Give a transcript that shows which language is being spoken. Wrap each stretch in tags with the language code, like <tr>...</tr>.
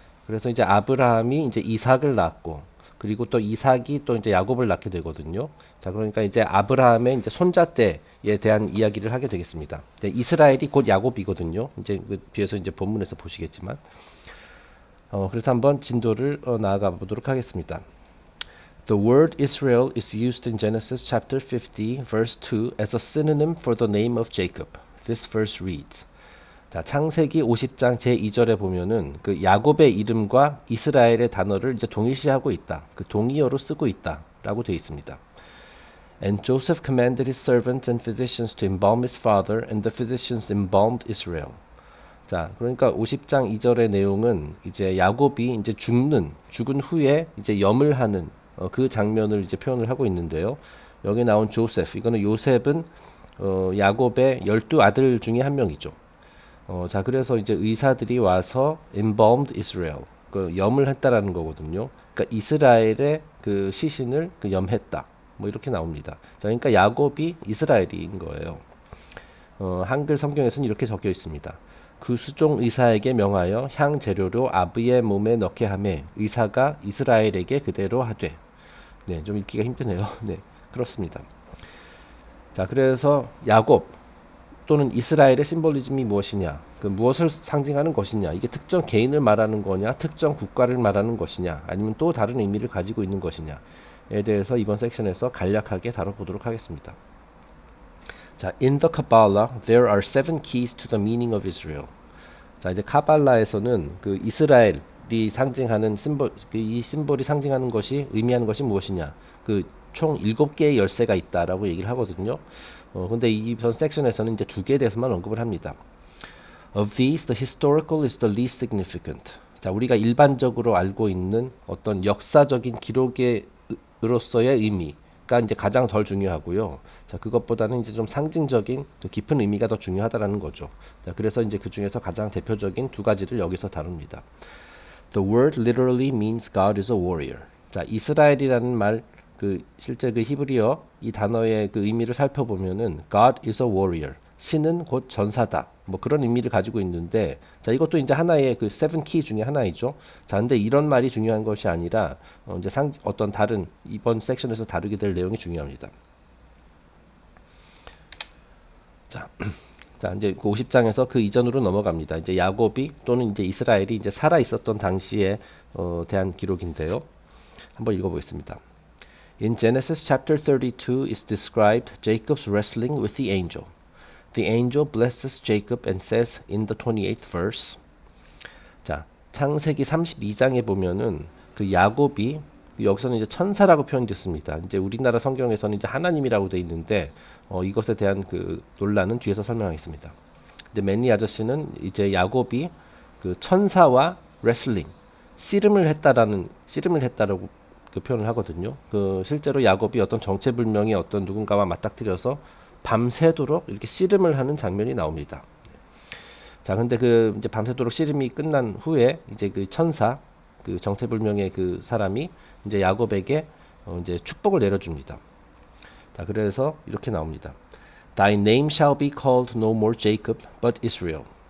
<ko>그래서 이제 아브라함이 이제 이삭을 낳았고 그리고 또 이삭이 또 이제 야곱을 낳게 되거든요. 자, 그러니까 이제 아브라함의 이제 손자 때에 대한 이야기를 하게 되겠습니다. 이스라엘이 곧 야곱이거든요. 이제 뒤에서 이제 본문에서 보시겠지만, 그래서 한번 진도를 나아가 보도록 하겠습니다.</ko> <en>The word Israel is used in Genesis chapter 50, verse 2 as a synonym for the name of Jacob. This verse reads.</en> <ko>자, 창세기 50장 제2절에 보면은 야곱의 이름과 이스라엘의 단어를 이제 동일시하고 있다. 동의어로 쓰고 있다라고 되어 있습니다.</ko> <en>And Joseph commanded his servants and physicians to embalm his father, and the physicians embalmed Israel.</en> <ko>자, 그러니까 50장 2절의 내용은 이제 야곱이 이제 죽은 후에 이제 염을 하는 그 장면을 이제 표현을 하고 있는데요. 여기 나온 조셉, 이거는 요셉은 야곱의 12아들 중에 한 명이죠. 자, 그래서 이제 의사들이 와서 embalmed Israel, 염을 했다라는 거거든요. 그러니까 이스라엘의 시신을 염했다. 뭐 이렇게 나옵니다. 자, 그러니까 야곱이 이스라엘인 거예요. 한글 성경에서는 이렇게 적혀 있습니다. 그 수종 의사에게 명하여 향 재료로 아비의 몸에 넣게 하매 의사가 이스라엘에게 그대로 하되. 네, 좀 읽기가 힘드네요. 네, 그렇습니다. 자, 그래서 야곱 또는 이스라엘의 심볼리즘이 무엇이냐, 무엇을 상징하는 것이냐, 이게 특정 개인을 말하는 거냐, 특정 국가를 말하는 것이냐, 아니면 또 다른 의미를 가지고 있는 것이냐에 대해서 이번 섹션에서 간략하게 다뤄보도록 하겠습니다.</ko> <en>자, in the Kabbalah, there are 7 keys to the meaning of Israel.</en> <ko>자, 이제 카발라에서는 이스라엘이 상징하는 심볼, 이 심볼이 상징하는 것이 의미하는 것이 무엇이냐, 총 7개의 열쇠가 있다라고 얘기를 하거든요. 근데 이번 섹션에서는 이제 2개에 대해서만 언급을 합니다.</ko> <en>Of these, the historical is the least significant.</en> <ko>자, 우리가 일반적으로 알고 있는 어떤 역사적인 기록으로서의 의미가 이제 가장 덜 중요하고요. 자, 그것보다는 이제 좀 상징적인 깊은 의미가 더 중요하다라는 거죠. 자, 그래서 이제 그 중에서 가장 대표적인 2가지를 여기서 다룹니다.</ko> <en>The word literally means God is a warrior.</en> <ko>자, 이스라엘이라는 말, 실제 히브리어 이 단어의 의미를 살펴보면은 God is a warrior. 신은 곧 전사다. 뭐 그런 의미를 가지고 있는데, 자, 이것도 이제 하나의 7키 중에 하나이죠. 자, 근데 이런 말이 중요한 것이 아니라 이제 어떤 다른 이번 섹션에서 다루게 될 내용이 중요합니다. 자, 자, 이제 50장에서 그 이전으로 넘어갑니다. 이제 야곱이 또는 이제 이스라엘이 이제 살아 있었던 당시에 대한 기록인데요. 한번 읽어보겠습니다.</ko> <en>In Genesis chapter 32 is described Jacob's wrestling with the angel. The angel blesses Jacob and says in the 28th verse.</en> <ko>자, 창세기 32장에 보면은 야곱이 여기서는 이제 천사라고 표현됐습니다. 이제 우리나라 성경에서는 이제 하나님이라고 돼 있는데 이것에 대한 논란은 뒤에서 설명하겠습니다. 근데 맨니 아저씨는 이제 야곱이 천사와 레슬링, 씨름을 했다라고 표현을 하거든요. 실제로 야곱이 어떤 정체불명의 어떤 누군가와 맞닥뜨려서 밤새도록 이렇게 씨름을 하는 장면이 나옵니다. 자, 근데 이제 밤새도록 씨름이 끝난 후에 이제 천사, 정체불명의 사람이 이제 야곱에게 이제 축복을 내려줍니다. 자, 그래서 이렇게 나옵니다.</ko> <en>Thy name shall be called no more Jacob, but Israel.</en>